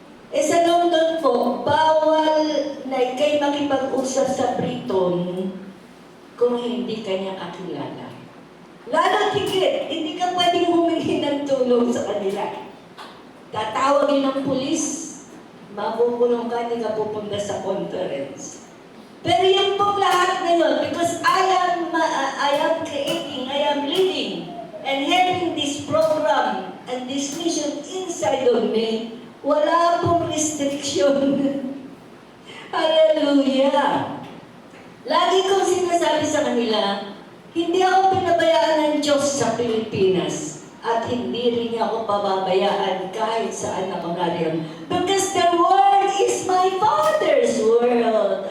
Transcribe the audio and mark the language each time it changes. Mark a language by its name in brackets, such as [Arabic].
[Filipino] Eh, sa London po, bawal na ikay makipag-usap sa Briton kung hindi kanya kakilala. Lalo higit, hindi ka pwedeng humingi ng tulong sa kanila. Tatawagin ng pulis, makukulong ka, hindi ka pupunta sa conference. Pero yung pong lahat na yun, [English] because I am creating, I am leading, and having this program and this mission inside of me, [Filipino] wala pong [English] restriction. Hallelujah! [Filipino] Lagi kong sinasabi sa kanila, hindi ako pinabayaan ng Diyos sa Pilipinas at hindi rin niya ako pababayaan kahit saan ako naroon. [English] Because the world is my Father's world.